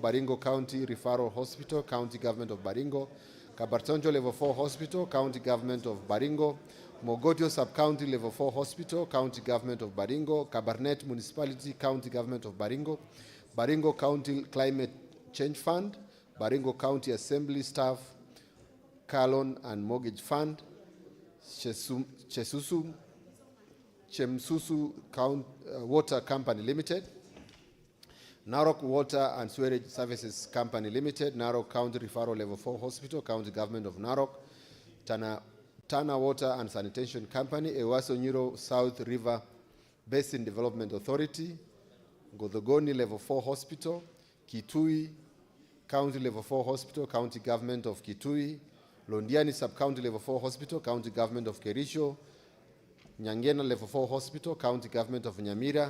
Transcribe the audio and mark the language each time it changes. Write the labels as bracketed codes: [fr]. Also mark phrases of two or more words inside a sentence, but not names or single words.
[en] Baringo County Referral Hospital, County Government of Baringo. Kabartonjo Level 4 Hospital, County Government of Baringo. Mogotio Sub-County Level 4 Hospital, County Government of Baringo. Kabarnet Municipality, County Government of Baringo. Baringo County Climate Change Fund. Baringo County Assembly Staff, Car Loan and Mortgage Fund. Chemsusu Water Company Limited. Narok Water and Sewerage Services Company Limited. Narok County Referral Level 4 Hospital, County Government of Narok. Tana Water and Sanitation Company. Ewaso Nyiro South River Basin Development Authority. Godogoni Level 4 Hospital. Kitui County Level 4 Hospital, County Government of Kitui. Londiani Sub-County Level 4 Hospital, County Government of Kericho. Nyangena Level 4 Hospital, County Government of Nyamira.